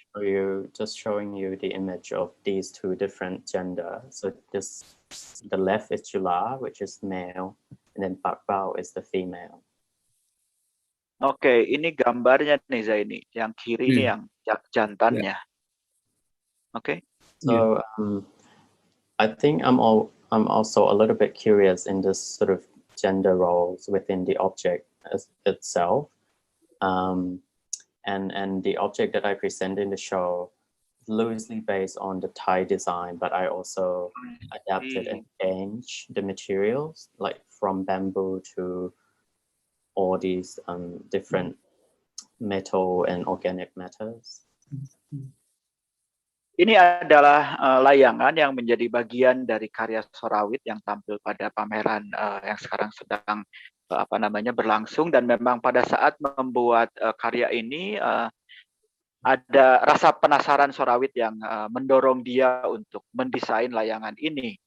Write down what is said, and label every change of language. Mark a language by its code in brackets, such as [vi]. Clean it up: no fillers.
[en] I just showing you the image of these two different gender. So the left is Chula, which is male, and then Pak Bao is the female. [id] Oke, ini gambarnya nih Zaini. Yang kiri ini yang jantannya. Oke. [en] So I think I'm also a little bit curious in this sort of gender roles within the object itself. And the object that I present in the show loosely based on the Thai design, but I also adapted and changed the materials, like from bamboo to all these different metal and organic matters. [id] Ini adalah layangan yang menjadi bagian dari karya Sorawit yang tampil pada pameran yang sekarang sedang berlangsung, dan memang pada saat membuat karya ini ada rasa penasaran Sorawit yang mendorong dia untuk mendesain layangan ini.